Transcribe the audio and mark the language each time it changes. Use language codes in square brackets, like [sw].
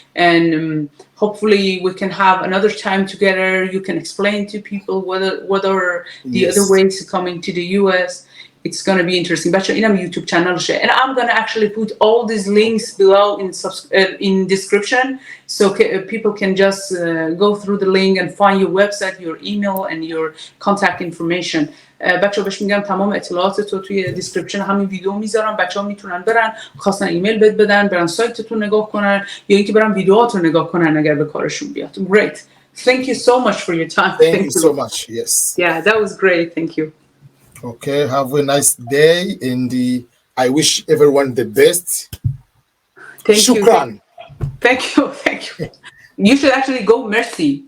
[en] And hopefully we can have another time together. You can explain to people what are the other ways of coming to the US. it's going to be interesting. [fa] بچه اینم یوتیوب چنلشه. [en] And I'm going to actually put all these links below in description so people can just go through the link and find your website, your email and your contact information. [fa] بچه بهش میگم تمام اطلاعات تو توی دیسکریپشن همین ویدیو میذارم. بچه ها میتونن برن خواستن ایمیل بهت بدن، برن سایتتون نگاه کنن یا اینکه برن ویدیوهاتو نگاه کنن اگر به کارشون بیاد. [en] Great. Thank you so much for your time. Thank you so much. Yes. Yeah, that was great. Thank you. Okay, have a nice day, and I wish everyone the best. Thank [ar] Shukran. [en] you. Thank you. Thank you. You should actually go merci.